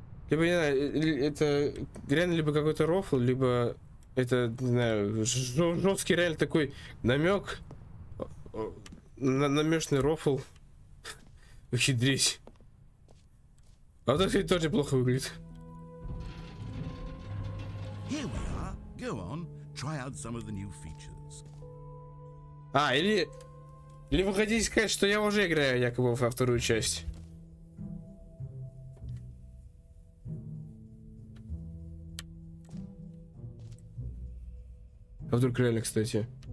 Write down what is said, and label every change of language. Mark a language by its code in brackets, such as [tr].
[ru] Либо, не знаю, это реально либо какой-то рофл, либо это, не знаю, жесткий реально такой намек, намешный рофл. Ухитрись. А вот это тоже плохо выглядит. [en] Here we are. Go on, try out some of the new features. [ru] А, или вы хотите сказать, что я уже играю якобы во вторую часть? А вдруг реально, кстати.